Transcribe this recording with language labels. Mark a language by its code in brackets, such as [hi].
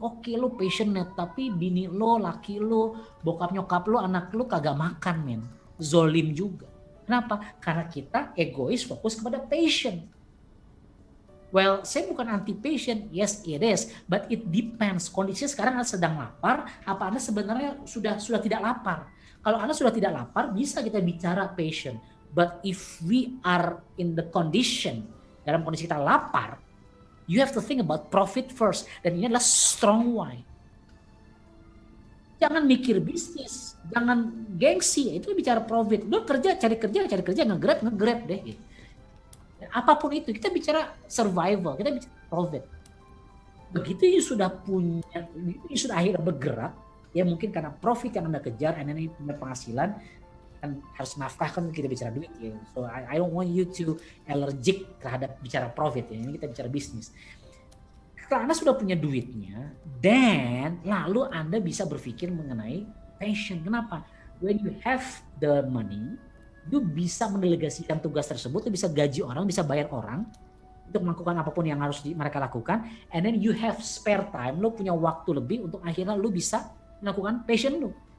[id] Oke, lo passionate, tapi bini lo, laki lo, bokap nyokap lo, anak lo kagak makan, men. Zolim juga. Kenapa? Karena kita egois, fokus kepada passion. Well, saya bukan anti passion, [en] yes it is, but it depends. [id] Kondisinya sekarang Anda sedang lapar, apa Anda sebenarnya sudah tidak lapar? Kalau Anda sudah tidak lapar, bisa kita bicara passion. [en] But if we are in the condition, [id] dalam kondisi kita lapar, [en] you have to think about profit first. [id] Dan ini adalah strong why. Jangan mikir bisnis, jangan gengsi, itu bicara profit. Lu cari kerja, nge-grab deh. Gitu. Apapun itu, kita bicara survival, kita bicara profit. Begitu you sudah punya, you sudah akhirnya bergerak, ya mungkin karena profit yang Anda kejar, and ini punya penghasilan, kan harus nafkah, kan kita bicara duit ya. [en] So I don't want you to allergic [id] terhadap bicara [en] profit ya. [id] Ini kita bicara bisnis. Kalau Anda sudah punya duitnya, dan lalu Anda bisa berpikir mengenai passion. Kenapa? [en] When you have the money, [id] you bisa mendelegasikan tugas tersebut, you bisa gaji orang, bisa bayar orang untuk melakukan apapun yang harus mereka lakukan, [en] and then you have spare time, [id] lo punya waktu lebih untuk akhirnya lo bisa melakukan passion lo.